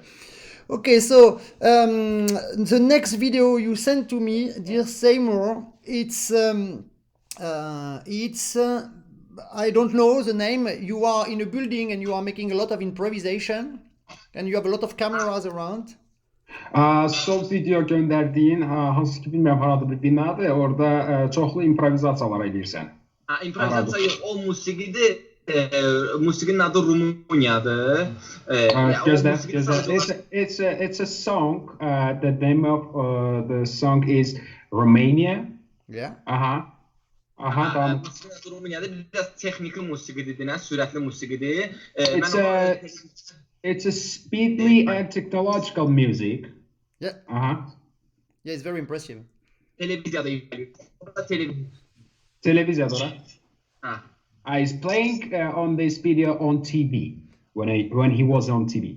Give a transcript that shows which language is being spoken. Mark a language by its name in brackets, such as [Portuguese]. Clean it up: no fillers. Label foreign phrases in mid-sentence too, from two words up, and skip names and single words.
[English] Okay, so the next video you sent to me, dear Seymur, it's I don't know the name. You are in a building and you are making a lot of improvisation and you have a lot of cameras around. [Azerbaijani] Sol video gönderdiyin hansı ki bilmirəm haradır bir binadır. Orada çoxlu improvizasiyalar edirsən. İmprovizasiya yox, o musiqidir. Musiqinin adı Rumuniyadır. Gözlə. [English] It's a song. The name of the song is Romania. Yeah. [Azerbaijani] Tamam. Musiqinin adı Rumuniyadır. Biraz texniki musiqidir, sürətli musiqidir. [English] It's a speedly and technological music. Yeah. Yeah, it's very impressive. [Azerbaijani] Televizyada. [English] He's playing on this video on TV when he was on TV.